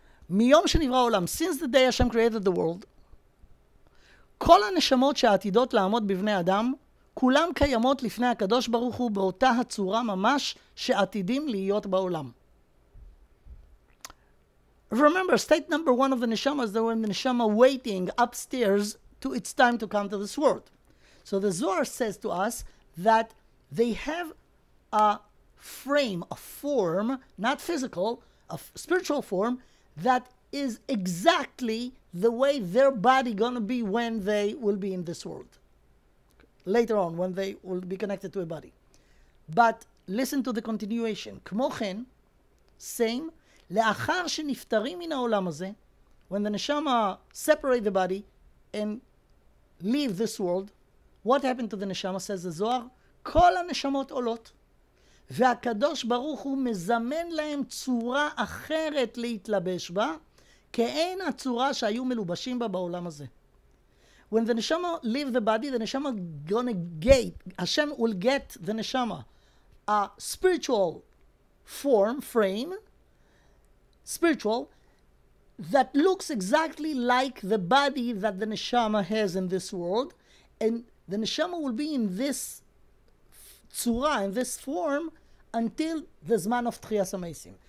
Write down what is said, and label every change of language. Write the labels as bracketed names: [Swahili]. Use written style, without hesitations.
[Hebrew] מיום שנברא העולם, [English] since the day Hashem created the world, [Hebrew] כל הנשמות שעתידות לעמוד בבני אדם, כולם קיימות לפני הקדוש ברוך הוא באותה הצורה ממש שעתידים להיות בעולם. [English] Remember, state number 1 of the neshama is the when the neshama waiting upstairs to its time to come to this world. So the Zohar says to us that they have a frame, a form, not physical, a spiritual form, that is exactly the way their body gonna be when they will be in this world. Later on, when they will be connected to a body. But listen to the continuation. [Hebrew] כמו כן, [English] same, [Hebrew] לאחר שנפטרים מן העולם הזה, [English] when the neshama separate the body and leave this world, what happened to the neshama, says the Zohar? [Hebrew] כל הנשמות עולות, והקדוש ברוך הוא מזמן להם צורה אחרת להתלבש בה, כאין הצורה שהיו מלובשים בה בעולם הזה. [English] When the neshama leave the body, the neshama gonna get, Hashem will get the neshama a spiritual form, frame, spiritual, that looks exactly like the body that the neshama has in this world, and the neshama will be in this tzura, in this form, until the zman of Tchiyas HaMeisim.